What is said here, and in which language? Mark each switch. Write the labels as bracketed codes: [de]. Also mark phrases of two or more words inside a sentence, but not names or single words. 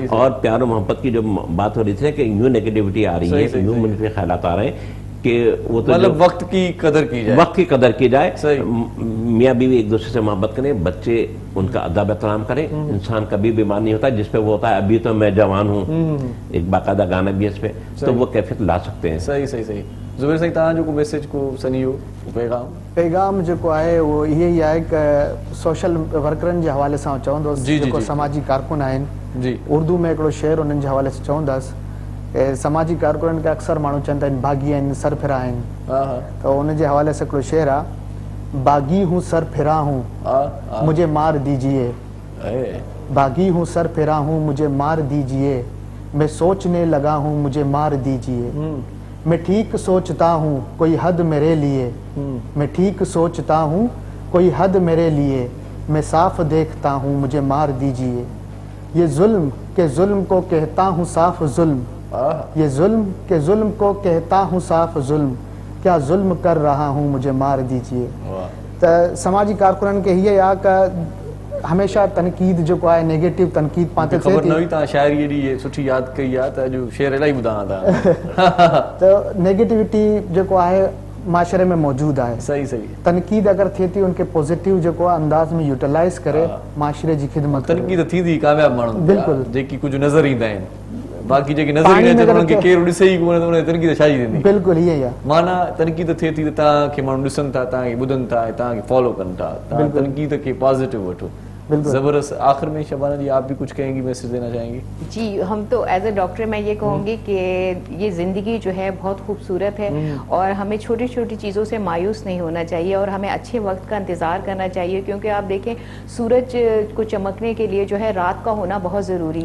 [ur] اور پیار اور محبت کی جو بات ہو رہی تھی کہ یوں نیگیٹیویٹی آ رہی ہے، یوں مجھے خیالات آ رہے ہیں کہ وہ تو مطلب وقت کی قدر کی جائے, وقت کی قدر کی جائے. میاں بیوی ایک دوسرے سے محبت کریں، بچے ان کا ادب احترام کریں. انسان کبھی بیمار نہیں ہوتا جس پہ وہ ہوتا ہے ابھی تو میں جوان ہوں، ایک باقاعدہ گانا بھی ہے اس پہ، تو وہ کیفیت لا سکتے ہیں. [sd] सही ज़ुबैर साईं तव्हां जो मैसेज को सनियो पैगाम जेको आहे उहो इहे ई आहे कि सोशल वर्करनि जे हवाले सां चवंदुसि, जेको समाजी कारकुन आहिनि, उर्दू में हिकिड़ो शेर उन्हनि जे हवाले सां चवंदसि कि समाजी कारकुननि खे अक्सर माण्हू चवंदा आहिनि बाग़ी आहिनि, सरफिरा आहिनि, त उन जे हवाले सां हिकिड़ो शेर आहे, [ur] باغی ہوں سرپھرا ہوں مجھے مار دیجیے, باغی ہوں سرپھرا ہوں مجھے مار دیجیے، میں سوچنے لگا ہوں مجھے مار دیجیے، میں ٹھیک سوچتا ہوں کوئی حد میرے لیے، میں ٹھیک سوچتا ہوں کوئی حد میرے لیے، میں صاف دیکھتا ہوں مجھے مار دیجیے، یہ ظلم کے ظلم کو کہتا ہوں صاف ظلم، یہ ظلم کے ظلم کو کہتا ہوں صاف ظلم، کیا ظلم کر رہا ہوں مجھے مار دیجیے. [sd] त समाजी कारकुननि खे हीअ आहे कि हमेशा तनक़ीद जेको आहे नेगेटिव तनक़ीद पाण ते ख़बर न हुई, तव्हां शाइरी एॾी सुठी यादि कई आहे त अॼु शेर इलाही ॿुधां था। त नेगेटिविटी जेको आहे माशरे में मौजूद आहे। सही तनक़ीद अगर थिए थी उनके पॉजिटिव जेको आहे अंदाज में यूटिलाइज़ करे माशरे जी ख़िदमत। तनक़ीद थींदी कामयाब माण्हू बिल्कुलु, जेकी कुझु नज़र ईंदा आहिनि, बाक़ी जेके नज़र ईंदा आहिनि उन्हनि खे केरु ॾिसे ई कोन त उन तनक़ीद छा जी थींदी। बिल्कुलु ईअं ई आहे, माना तनक़ीद थिए थी त तव्हांखे माण्हू ॾिसनि था, तव्हांखे ॿुधनि था, तव्हांखे फॉलो कनि था, तव्हां तनक़ीद खे पॉज़िटिव वठो। [ur] زبردست. آخر میں شبانہ جی آپ بھی کچھ کہیں گی, میسج دینا چاہیں گی؟ جی ہم تو [en] as a doctor [ur] میں یہ کہوں گی کہ یہ زندگی جو ہے بہت خوبصورت ہے اور ہمیں چھوٹی چھوٹی چیزوں سے مایوس نہیں ہونا چاہیے اور ہمیں اچھے وقت کا انتظار کرنا چاہیے, کیونکہ آپ دیکھیں سورج کو چمکنے کے لیے جو ہے رات کا ہونا بہت ضروری ہے.